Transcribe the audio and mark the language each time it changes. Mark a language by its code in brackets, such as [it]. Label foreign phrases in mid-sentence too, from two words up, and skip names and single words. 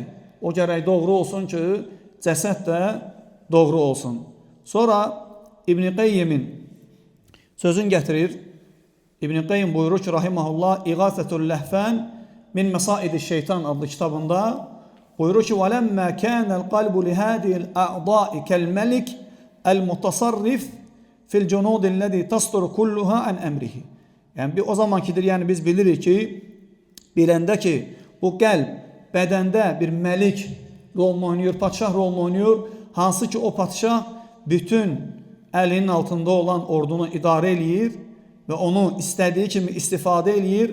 [az] O gərək doğru olsun ki, cəsəd də doğru olsun. Sonra İbn-i Qeyyimin sözün gətirir. İbn-i Qeyyim buyurur ki, rahiməhullah, İğasətul Ləhfən min Məsaid-i Şeytan adlı kitabında buyurur ki, [ar] وَلَمَّا كَانَ الْقَلْبُ لِهَذِهِ الْأَعْضَاءِ كَالْمَلِكِ الْمُتَصَرِّفِ فِي الْجُنُودِ الَّذِي تَصْدُرُ كُلُّهَا عَنْ əmrihi. [az] Yəni o zamankidir, yəni biz bilirik ki, biləndə ki, bu qəlb bədəndə bir məlik rolunu oynayır, padşah rolunu oynayır, hansı ki o padşah bütün əlinin altında olan ordunu idarə eləyir və onu istədiyi kimi istifadə eləyir.